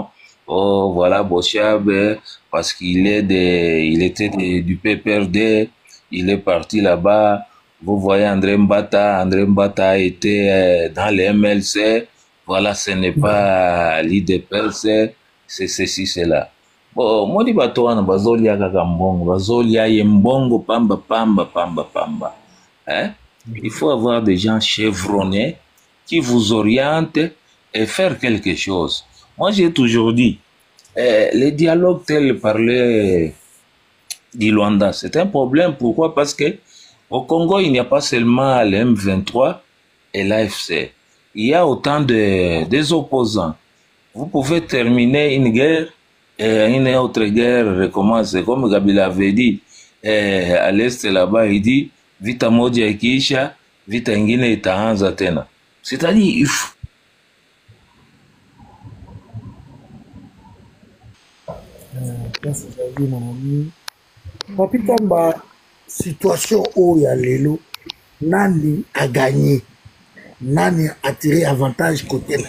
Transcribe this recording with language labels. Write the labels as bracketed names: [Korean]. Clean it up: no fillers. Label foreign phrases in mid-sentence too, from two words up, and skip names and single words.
[French] Oh, voilà, Bochab, parce qu'il était du PPRD, il est parti là-bas. Vous voyez André Mbata a été dans les MLC. Voilà, ce n'est pas l'IDPS, c'est ceci, c'est là. Bon, moi, je dis [Lingala] bazolia kakambongo, bazolia yembongo, pamba. [French] Hein? Il faut avoir des gens chevronnés qui vous orientent et faire quelque chose. Moi, j'ai toujours dit, les dialogues tels parlaient du Luanda, c'est un problème. Pourquoi? Parce que au Congo, il n'y a pas seulement le M23 et l'AFC. Il y a autant des opposants. Vous pouvez terminer une guerre et une autre guerre recommence. Comme Kabila avait dit, à l'Est là-bas, il dit, [Swahili] vita moja ikiisha, vita ingine itaanza tena. [French] C'est-à-dire, Merci, mon ami. Papi Kamba, situation où il y a l'élo, Nani a gagné, Nani a tiré avantage côté là.